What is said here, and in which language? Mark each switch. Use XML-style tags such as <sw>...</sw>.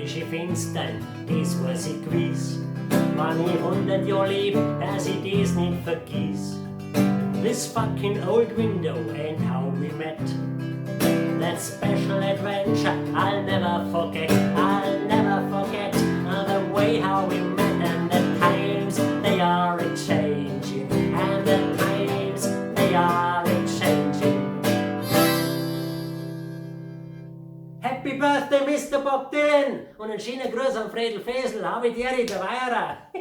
<de>Fenstern, das weiß ich gewiss. Wenn ich 100 Jahre leb, dass ich das nicht vergiss.</de> <en>This fucking old window and how we met. That special adventure I'll never forget. I'll never forget the way how we met and the times they are a-changing. And the times they are a-changing. Happy Birthday, Mr. Bob Dylan!</en> <de>Und einen schönen Gruß an Fredel Fesel, habe die Ehre, der Weierer!</de>